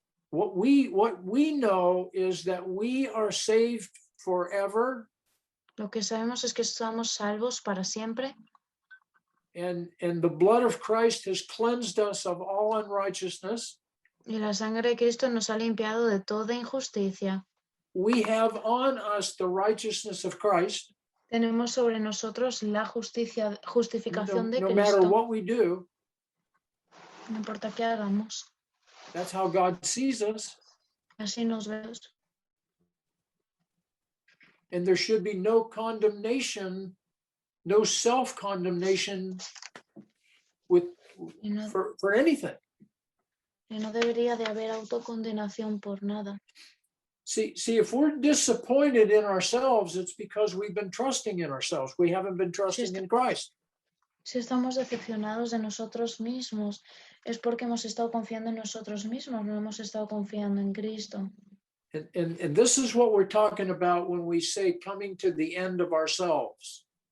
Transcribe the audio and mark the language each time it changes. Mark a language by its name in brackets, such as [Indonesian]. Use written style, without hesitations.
[English] What we know is that we are saved forever. [Spanish] Lo que sabemos es que estamos salvos para siempre [English] And the blood of Christ has cleansed us of all unrighteousness. [Spanish] Y la sangre de Cristo nos ha limpiado de toda injusticia. [English] We have on us the righteousness of Christ. [Spanish] Tenemos sobre nosotros la justificación de [English] No matter [Spanish] Cristo. [English] what we do, [Spanish] No importa qué hagamos. [English] that's how God sees us. [Spanish] Así nos vemos. [English] And there should be no condemnation, no self-condemnation with [Spanish] Y no, [English] for anything. [Spanish] y no debería de haber autocondenación por nada. [English] See, if we're disappointed in ourselves, it's because we've been trusting in ourselves. We haven't been trusting in Christ. [Spanish] Si estamos decepcionados de nosotros mismos, es porque hemos estado confiando en nosotros mismos, no hemos estado confiando en Cristo. [English] And this is what we're talking about when we say coming to the end of ourselves.